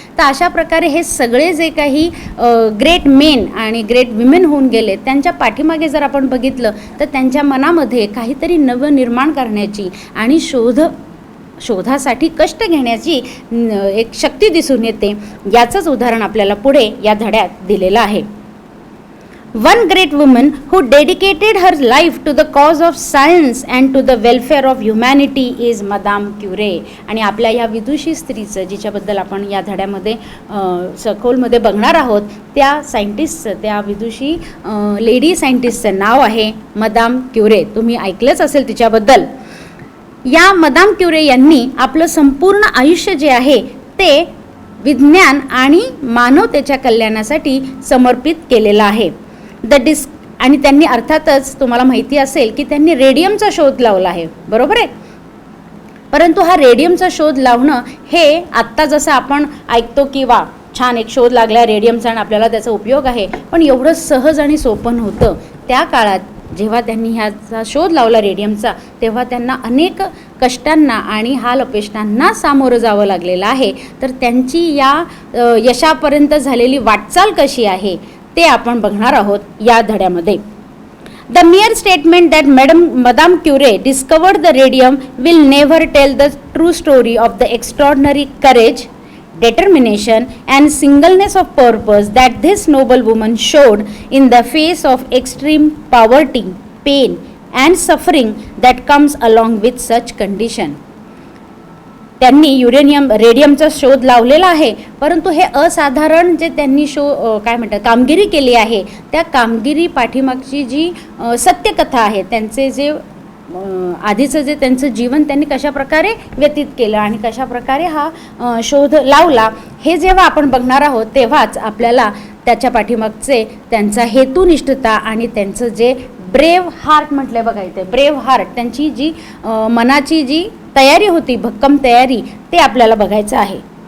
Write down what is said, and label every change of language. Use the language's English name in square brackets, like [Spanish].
[Marathi] तर अशा प्रकारे हे सगळे जे काही ग्रेट मेन आणि ग्रेट विमेन होऊन गेलेत त्यांच्या पाठीमागे जर आपण बघितलं तर त्यांच्या मनामध्ये काहीतरी नवं निर्माण करण्याची आणि शोधासाठी कष्ट घेण्याची एक शक्ती दिसून येते. याचंच उदाहरण आपल्याला पुढे या धड्यात दिलेलं आहे. [English] One great woman who dedicated her life to the cause of science and to the welfare of humanity is Madame Curie. [Marathi] आणि आपल्या या विदुषी स्त्रीचं जिच्याबद्दल आपण या धड्यामध्ये सखोलमध्ये बघणार आहोत त्या सायंटिस्टचं, त्या विदुषी लेडी सायंटिस्टचं नाव आहे मदाम क्युरे. तुम्ही ऐकलंच असेल तिच्याबद्दल. या मदाम क्युरे यांनी आपलं संपूर्ण आयुष्य जे आहे ते विज्ञान आणि मानवतेच्या कल्याणासाठी समर्पित केलेलं आहे. आणि त्यांनी अर्थातच तुम्हाला माहिती असेल की त्यांनी रेडियमचा शोध लावला आहे, बरोबर आहे. परंतु हा रेडियमचा शोध लावणं हे आत्ता जसं आपण ऐकतो की वा छान एक शोध लागला रेडियमचा आणि आपल्याला त्याचा उपयोग आहे, पण एवढं सहज आणि सोपं नव्हतं. त्या काळात जेव्हा त्यांनी ह्याचा शोध लावला रेडियमचा, तेव्हा त्यांना अनेक कष्टांना आणि हाल अपेष्टांना सामोरं जावं लागलेलं आहे. तर त्यांची या यशापर्यंत झालेली वाटचाल कशी आहे ते आपण बघणार आहोत या धड्यामध्ये. [English] The mere statement that Madame Curie discovered the radium will never tell the true story of the extraordinary courage, determination and singleness of purpose that this noble woman showed in the face of extreme poverty, pain and suffering that comes along with such condition. [Marathi] त्यांनी रेडियमचा शोध लावलेला आहे, परंतु हे असाधारण जे त्यांनी काय म्हणतात कामगिरी केली आहे, त्या कामगिरी पाठीमागची जी सत्यकथा आहे, त्यांचे जे आधीचं जे त्यांचं जीवन त्यांनी कशाप्रकारे व्यतीत केलं आणि कशाप्रकारे हा शोध लावला, हे जेव्हा आपण बघणार आहोत तेव्हाच आपल्याला त्याच्या पाठीमागचे त्यांचा हेतुनिष्ठता आणि त्यांचं जे ब्रेव हार्ट म्हटलं बघा इथे, ब्रेव हार्ट, त्यांची जी मनाची जी तयारी होती, भक्कम तयारी, ते आपल्याला बघायचं आहे.